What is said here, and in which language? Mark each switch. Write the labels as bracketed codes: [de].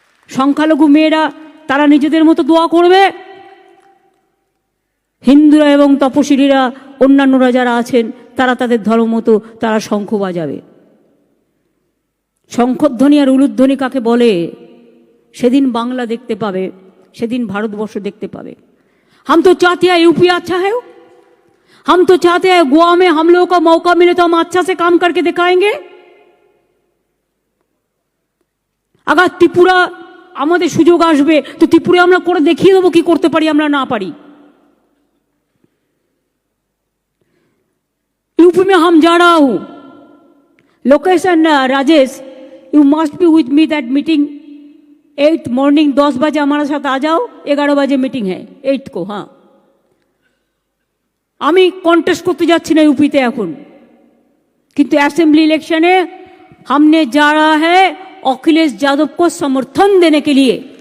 [bn] সংখ্যালঘু মেয়েরা তারা নিজেদের মতো দোয়া করবে, হিন্দুরা এবং তপশিলীরা, অন্যান্যরা যারা আছেন তারা তাদের ধর্ম মতো তারা শঙ্খ বাজাবে। শঙ্খধ্বনি আর উলুধ্বনি কাকে বলে সেদিন বাংলা দেখতে পাবে, সেদিন ভারতবর্ষ দেখতে পাবে। [hi] हम तो चाहते हैं यूपी अच्छा है, हम तो चाहते हैं गोवा में हम लोगों को मौका मिले तो हम अच्छा से काम करके दिखाएंगे। [bn] अगर त्रिपुरा আমাদের সুযোগ আসবে তো ত্রিপুরা আমরা করে দেখিয়ে দেবো কি করতে পারি আমরা না পারি। [hi] यूपी में हम जा रहा हूं, location Rajesh, [en] you must be with me that meeting [hi] 8 morning 10 बजे हमारे साथ आ जाओ, 11 बजे मीटिंग है 8 को। हाँ, [bn] আমি কন্টেস্ট করতে যাচ্ছি না [hi] यूपीতে এখন, কিন্তু असेंबली इलेक्शने हमने जा रहा है अखिलेश यादव को समर्थन देने के लिए।